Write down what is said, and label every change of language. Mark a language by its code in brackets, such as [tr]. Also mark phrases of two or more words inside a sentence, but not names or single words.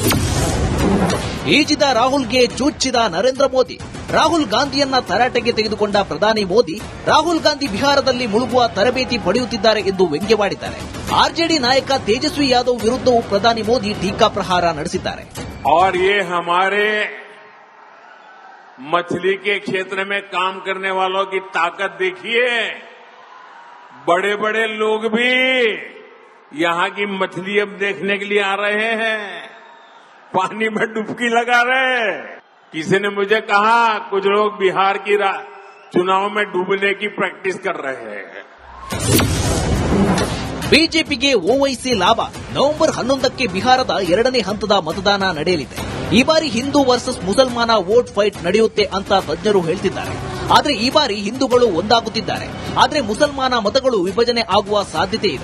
[kn] ಈಜಿದ ರಾಹುಲ್ಗೆ ಚುಚ್ಚಿದ ನರೇಂದ್ರ ಮೋದಿ. ರಾಹುಲ್ ಗಾಂಧಿಯನ್ನ ತರಾಟೆಗೆ ತೆಗೆದುಕೊಂಡ ಪ್ರಧಾನಿ ಮೋದಿ ರಾಹುಲ್ ಗಾಂಧಿ ಬಿಹಾರದಲ್ಲಿ ಮುಳುಗುವ ತರಬೇತಿ ಪಡೆಯುತ್ತಿದ್ದಾರೆ ಎಂದು ವ್ಯಂಗ್ಯವಾಡಿದ್ದಾರೆ. ಆರ್ಜೆಡಿ ನಾಯಕ ತೇಜಸ್ವಿ ಯಾದವ್ ವಿರುದ್ಧವೂ ಪ್ರಧಾನಿ ಮೋದಿ ಟೀಕಾ ಪ್ರಹಾರ ನಡೆಸಿದ್ದಾರೆ. [hi] और ये हमारे मछली के क्षेत्र में काम करने वालों की ताकत देखिए. बड़े बड़े लोग भी यहां की मछली अब देखने के लिए आ रहे हैं, पानी में डुबकी लगा रहे हैं. किसी ने मुझे कहा कुछ लोग बिहार की चुनाव में डूबने की प्रैक्टिस कर रहे हैं. [kn] ಬಿಜೆಪಿಗೆ ಓವೈಸಿ ಲಾಭ. ನವೆಂಬರ್ 11ಕ್ಕೆ ಬಿಹಾರದ 2ನೇ ಹಂತದ ಮತದಾನ ನಡೆಯಲಿದೆ. ಈ ಬಾರಿ ಹಿಂದೂ ವರ್ಸಸ್ ಮುಸಲ್ಮಾನ [en] vote fight [kn] ನಡೆಯುತ್ತೆ ಅಂತ ತಜ್ಞರು ಹೇಳ್ತಿದ್ದಾರೆ. ಆದ್ರೆ ಈ ಬಾರಿ ಹಿಂದೂಗಳು ಒಂದಾಗುತ್ತಿದ್ದಾರೆ. ಆದ್ರೆ ಮುಸಲ್ಮಾನ ಮತಗಳು ವಿಭಜನೆ ಆಗುವ ಸಾಧ್ಯತೆ ಇದೆ.